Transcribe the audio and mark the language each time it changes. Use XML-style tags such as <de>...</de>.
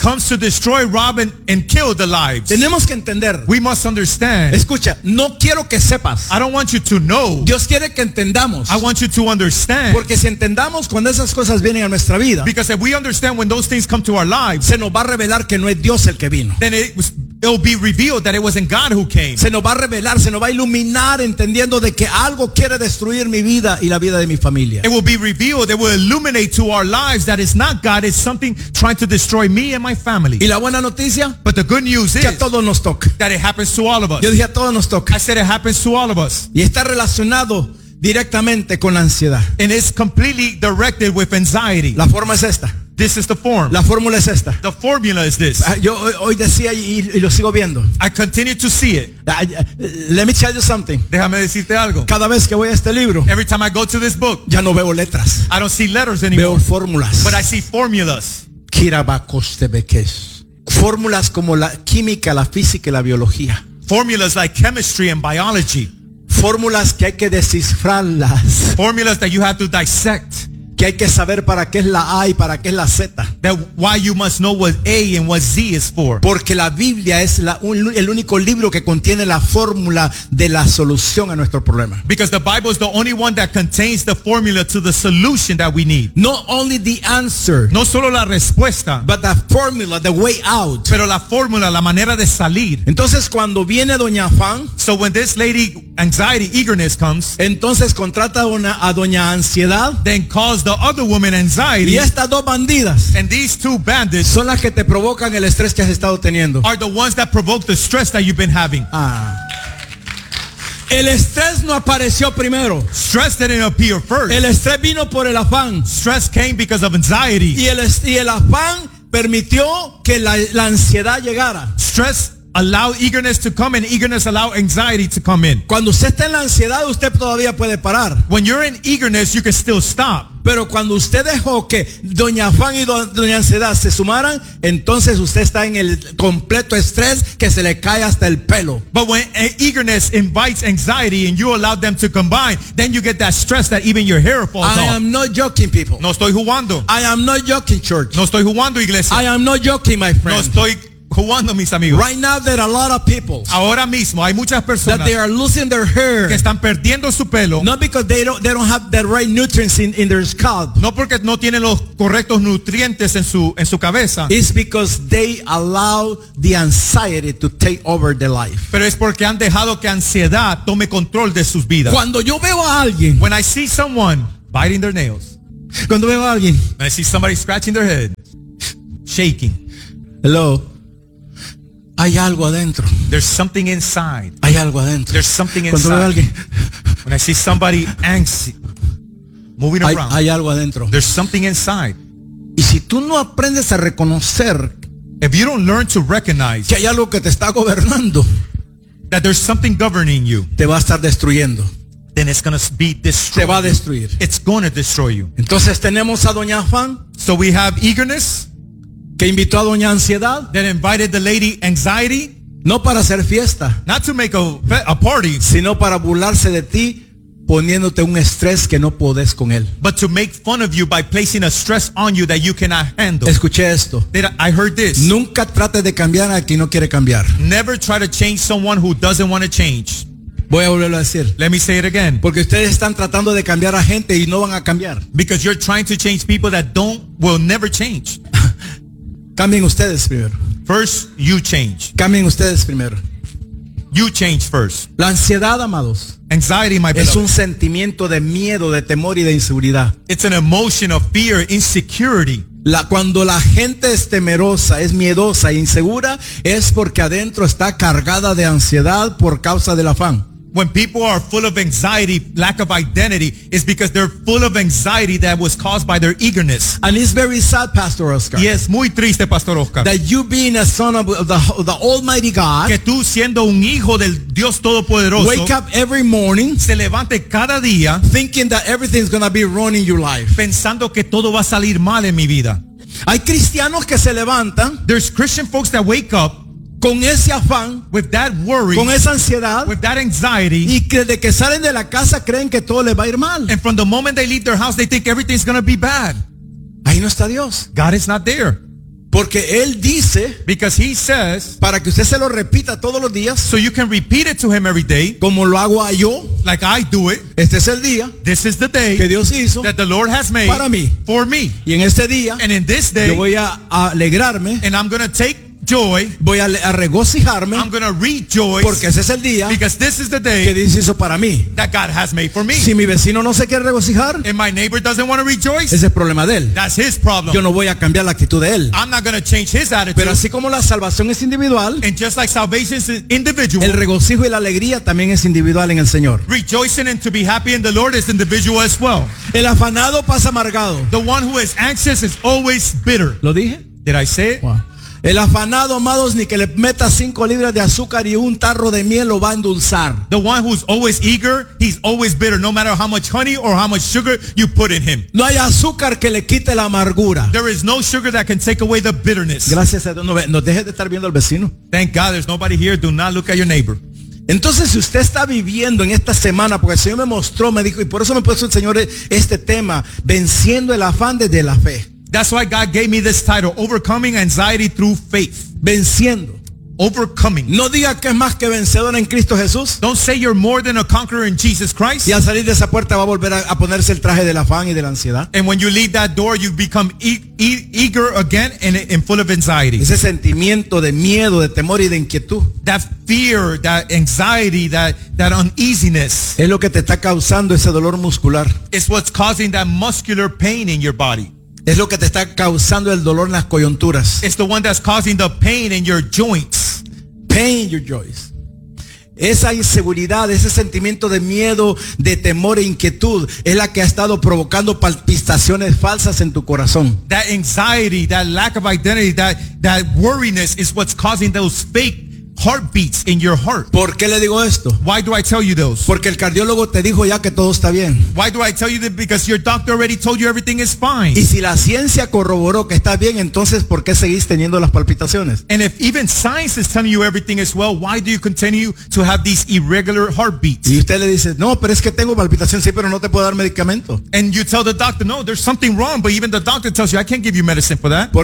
<en>Comes to destroy, rob, and kill the lives.</en> <es>Tenemos que entender.</es> <en>We must understand.</en> <es>Escucha, no quiero que sepas.</es> <en>I don't want you to know.</en> <es>Dios quiere que entendamos.</es> <en>I want you to understand.</en> <es>Porque si entendamos cuando esas cosas vienen a nuestra vida,</es> <en>because if we understand when those things come to our lives,</en> <es>se nos va a revelar que no es Dios el que vino.</es> <en>Then it'll be revealed that it wasn't God who came.</en> <es>Se nos va a revelar, se nos va a iluminar, entendiendo de que algo quiere destruir mi vida y la vida de mi familia.</es> <en>It will be revealed, it will illuminate to our lives that it's not God, it's something trying to destroy me and my family.</en> <es>Y la buena noticia,</es> <en>but the good news</en> <es>que</es> <en>is</en> <es>a todos nos toca.</es> <en>That it happens to all of us.</en> <es>Yo dije a todos nos toca.</es> <en>I said it happens to all of us.</en> <es>Y está relacionado directamente con la ansiedad.</es> <en>And it's completely directed with anxiety.</en> <es>La forma es esta.</es> <en>This is the form.</en> <es>La fórmula es esta.</es> <en>The formula is this.</en> <es>Yo hoy decía y lo sigo viendo.</es> <en>I continue to see it. Let me tell you something.</en> <es>Déjame decirte algo. Cada vez que voy a este libro,</es> <en>every time I go to this book,</en> <es>ya no veo letras.</es> <en>I don't see letters anymore.</en> <es>Veo fórmulas.</es> <en>But I see formulas. Kirabakostebekes.</en> <es>Fórmulas como la química, la física y la biología.</es> <en>Formulas like chemistry and biology.</en> <es>Fórmulas que hay que descifrarlas.</es> <en>Formulas that you have to dissect.</en> <es>Que hay que saber para qué es la A y para qué es la Z.</es> <en>That why you must know what A and what Z is for.</en> <es>Porque la Biblia es el único libro que contiene la fórmula de la solución a nuestro problema.</es> <en>Because the Bible is the only one that contains the formula to the solution that we need. Not only the answer.</en> <es>No solo la respuesta.</es> <en>But the formula, the way out.</en> <es>Pero la fórmula, la manera de salir. Entonces cuando viene Doña Fan.</es> <en>So when this lady anxiety, eagerness comes.</en> <es>Entonces contrata a Doña Ansiedad.</es> <en>Then calls the other woman anxiety.</en> <es>Y estas dos bandidas,</es> <en>and these two bandits,</en> <es>son las que te provocan el estrés que has estado teniendo.</es> <en>Are the ones that provoke the stress that you've been having. Ah.</en> <es>El estrés no apareció primero.</es> <en>Stress didn't appear first.</en> <es>El estrés vino por el afán.</es> <en>Stress came because of anxiety.</en> <es>Y el afán permitió que la ansiedad llegara.</es> <en>Stress allow eagerness to come and eagerness allow anxiety to come in.</en> <es>Cuando usted está en la ansiedad, usted todavía puede parar.</es> <en>When you're in eagerness, you can still stop.</en> <es>Pero cuando usted dejó que Doña Fan y Doña Ansiedad se sumaran, entonces usted está en el completo estrés que se le cae hasta el pelo.</es> <en>But when eagerness invites anxiety and you allow them to combine, then you get that stress that even your hair falls off. I am not joking, people.</en> <es>No estoy jugando.</es> <en>I am not joking, church.</en> <es>No estoy jugando, iglesia.</es> <en>I am not joking, my friend.</en> <es>No estoy jugando, mis amigos.</es> <en>Right now there are a lot of people.</en> <es>Ahora mismo hay muchas personas</es> <en>that they are losing their hair.</en> <es>Que están perdiendo su pelo.</es> <en>Not because they don't have the right nutrients in their scalp.</en> <es>No porque no tienen los correctos nutrientes en su cabeza.</es> <en>It's because they allow the anxiety to take over their life.</en> <es>Pero es porque han dejado que ansiedad tome control de sus vidas. Cuando yo veo a alguien,</es> <en>when I see someone biting their nails.</en> <es>Cuando veo a alguien,</es> <en>when I see somebody scratching their head, shaking. Hello.</en> <es>Hay algo adentro.</es> <en>There's something inside.</en> <es>Hay algo adentro.</es> <en>There's something inside.</en> <es>Cuando veo a alguien,</es> <en>when I see somebody anxious, moving around.</en> <es>Hay algo adentro.</es> <en>There's something inside.</en> <es>Y si tú no aprendes a reconocer,</es> <en>if you don't learn to recognize,</en> <es>que hay algo que te está gobernando,</es> <en>that there's something governing you,</en> <es>te va a estar destruyendo.</es> <en>Then it's gonna be destroyed.</en> <es>Te va a destruir.</es> <en>It's gonna destroy you.</en> <es>Entonces tenemos a Doña Juan.</es> <en>So we have eagerness.</en> <es>Que invitó a Doña Ansiedad.</es> <en>That invited the lady anxiety.</en> <es>No para hacer fiesta.</es> <en>Not to make a party.</en> <es>Sino para burlarse de ti, poniéndote un estrés que no podés con él.</es> <en>But to make fun of you by placing a stress on you that you cannot handle.</en> <es>Escuché esto.</es> <en>I heard this.</en> <es>Nunca trate de cambiar a quien no quiere cambiar.</es> <en>Never try to change someone who doesn't want to change.</en> <es>Voy a volverlo a decir.</es> <en>Let me say it again.</en> <es>Porque ustedes están tratando de cambiar a gente y no van a cambiar.</es> <en>Because you're trying to change people that don't will never change.</en> <es>Cambien ustedes primero.</es> <en>First, you change.</en> <es>Cambien ustedes primero.</es> <en>You change first.</en> <es>La ansiedad, amados.</es> <en>Anxiety, my brother.</en> <es>Es un sentimiento de miedo, de temor y de inseguridad.</es> <en>It's an emotion of fear, insecurity.</en> <es>Cuando la gente es temerosa, es miedosa e insegura, es porque adentro está cargada de ansiedad por causa del afán.</es> <en>When people are full of anxiety, lack of identity, it's because they're full of anxiety that was caused by their eagerness. And it's very sad, Pastor Oscar. Yes,</en> <es>muy triste, Pastor Oscar.</es> <en>That you being a son of the Almighty God.</en> <es>Que tú siendo un hijo del Dios Todopoderoso.</es> <en>Wake up every morning.</en> <es>Se levante cada día.</es> <en>Thinking that everything's gonna be wrong in your life.</en> <es>Pensando que todo va a salir mal en mi vida. Hay cristianos que se levantan.</es> <en>There's Christian folks that wake up.</en> <es>Con ese afán,</es> <en>with that worry,</en> <es>con esa ansiedad,</es> <en>with that anxiety,</en> <es>y desde que salen de la casa creen que todo les va a ir mal.</es> <en>And from the moment they leave their house, they think everything's gonna be bad.</en> <es>Ahí no está Dios.</es> <en>God is not there.</en> <es>Porque él dice,</es> <en>because he says,</en> <es>para que usted se lo repita todos los días,</es> <en>so you can repeat it to him every day,</en> <es>como lo hago yo,</es> <en>like I do it.</en> <es>Este es el día,</es> <en>this is the day,</en> <es>que Dios hizo,</es> <en>that the Lord has made,</en> <es>para mí,</es> <en>for me.</en> <es>Y en este día,</es> <en>and in this day,</en> <es>yo voy a alegrarme,</es> <en>and I'm gonna take joy.</en> <es>Voy a regocijarme.</es> <en>I'm going to rejoice.</en> <es>Porque ese es el día.</es> <en>Because this is the day.</en> <es>Que Dios hizo para mí.</es> <en>That God has made for me.</en> <es>Si mi vecino no se quiere regocijar,</es> <en>and my neighbor doesn't want to rejoice,</en> <es>ese es el problema de él.</es> <en>That's his problem.</en> <es>Yo no voy a cambiar la actitud de él.</es> <en>I'm not going to change his attitude.</en> <es>Pero así como la salvación es individual,</es> <en>and just like salvation is individual,</en> <es>el regocijo y la alegría también es individual en el Señor.</es> <en>Rejoicing and to be happy in the Lord is individual as well.</en> <es>El afanado pasa amargado.</es> <en>The one who is anxious is always bitter.</en> <es>¿Lo dije?</es> <en>Did I say it? Wow.</en> <es>El afanado, amados, ni que le meta 5 libras de azúcar y un tarro de miel lo va a endulzar.</es> <en>The one who's always eager, he's always bitter, no matter how much honey or how much sugar you put in him.</en> <es>No hay azúcar que le quite la amargura.</es> <en>There is no sugar that can take away the bitterness.</en> <es>Gracias a Dios, no deje de estar viendo al vecino.</es> <en>Thank God, there's nobody here. Do not look at your neighbor.</en> <es>Entonces, si usted está viviendo en esta semana, porque el Señor me mostró, me dijo, y por eso me puso el Señor este tema, venciendo el afán desde la fe.</es> <en>That's why God gave me this title, Overcoming Anxiety Through Faith.</en> <es>Venciendo.</es> <en>Overcoming.</en> <es>No diga que es más que vencedor en Cristo Jesús.</es> <en>Don't say you're more than a conqueror in Jesus Christ.</en> <es>Y al salir de esa puerta va a volver a ponerse el traje del afán y de la ansiedad.</es> <en>And when you leave that door, you become eager again and full of anxiety.</en> <es>Ese sentimiento de miedo, de temor y de inquietud.</es> <en>That fear, that anxiety, that uneasiness.</en> <es>Es lo que te está causando ese dolor muscular.</es> <en>It's what's causing that muscular pain in your body.</en> <es>Es lo que te está causando el dolor en las coyunturas.</es> <en>It's the one that's causing the pain in your joints. Pain in your joints.</en> <es>Esa inseguridad, ese sentimiento de miedo, de temor e inquietud, es la que ha estado provocando palpitaciones falsas en tu corazón.</es> <en>That anxiety, that lack of identity, that worriness is what's causing those fake heartbeats in your heart.</en> <es>¿Por qué le digo esto?</es> <en>Why do I tell you those?</en> <es>Porque el cardiólogo te dijo ya que todo está bien.</es> <en>Why do I tell you that? Because your doctor already told you everything is fine.</en> <es>Y si la ciencia corroboró que está bien, entonces ¿por qué seguís teniendo las palpitaciones?</es> <en>And if even science is telling you everything is well, why do you continue to have these irregular heartbeats?</en> <es>Y usted le dice, no, pero es que tengo palpitaciones, sí, pero no te puedo dar medicamento.</es> <en>And you tell the doctor, no, there's something wrong, but even the doctor tells you, I can't give you medicine for that.</en>